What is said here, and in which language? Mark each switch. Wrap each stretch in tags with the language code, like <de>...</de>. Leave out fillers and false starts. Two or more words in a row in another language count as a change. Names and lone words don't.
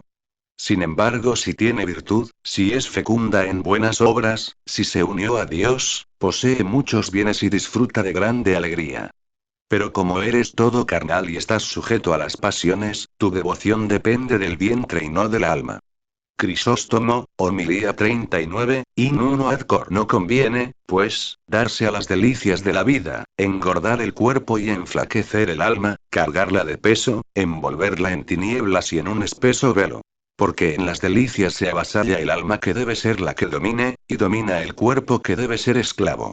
<es>Sin embargo, si tiene virtud, si es fecunda en buenas obras, si se unió a Dios, posee muchos bienes y disfruta de grande alegría. Pero como eres todo carnal y estás sujeto a las pasiones, tu devoción depende del vientre y no del alma. Crisóstomo, homilía 39,</es> <la>in uno ad cor.</la> <es>No conviene, pues, darse a las delicias de la vida, engordar el cuerpo y enflaquecer el alma, cargarla de peso, envolverla en tinieblas y en un espeso velo. Porque en las delicias se avasalla el alma que debe ser la que domine, y domina el cuerpo que debe ser esclavo.</es>